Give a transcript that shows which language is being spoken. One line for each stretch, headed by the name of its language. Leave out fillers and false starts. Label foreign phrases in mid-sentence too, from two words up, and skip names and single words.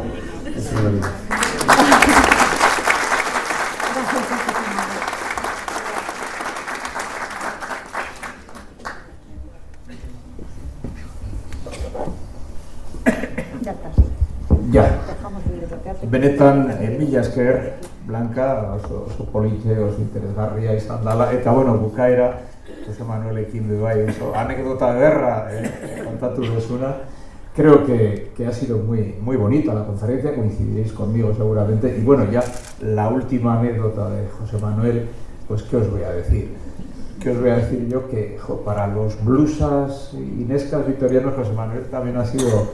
Spanish: Es una vida. Ya está, sí. Ja. Dejamos de bloquearte.
Basque: Benetan, mila esker, Blanca, oso politxe, oso interesgarria izan dela, eta bueno, bukaera, José Manuelekin bai, oso anekdota ederra kontatu duzuna.
Spanish: Creo que ha sido muy bonita la conferencia, coincidiréis conmigo seguramente. Y bueno, ya la última anécdota de José Manuel, pues ¿qué os voy a decir? ¿Qué os voy a decir yo? Que para los blusas y nescas victorianos, José Manuel también ha sido...